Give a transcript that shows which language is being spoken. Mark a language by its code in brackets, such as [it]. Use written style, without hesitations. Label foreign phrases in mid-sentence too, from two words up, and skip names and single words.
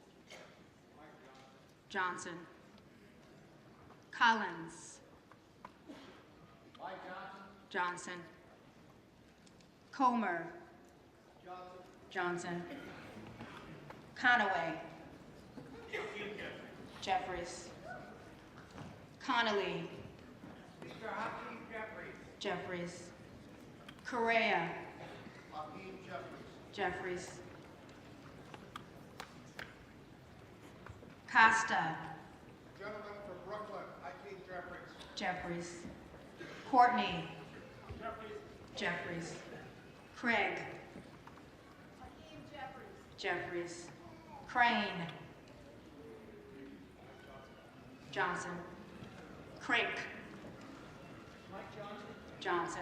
[en] Johnson. Collins. Johnson. Comer. Johnson. Conaway. Jeffries. Connolly. Mr. Hakeem Jeffries. Jeffries. Correa. Hakeem Jeffries. Jeffries. Costa. Gentleman for Brooklyn, Hakeem Jeffries. Jeffries. Courtney. Jeffries. Craig. Hakeem Jeffries. Jeffries. Crane. Johnson. Crink. Johnson.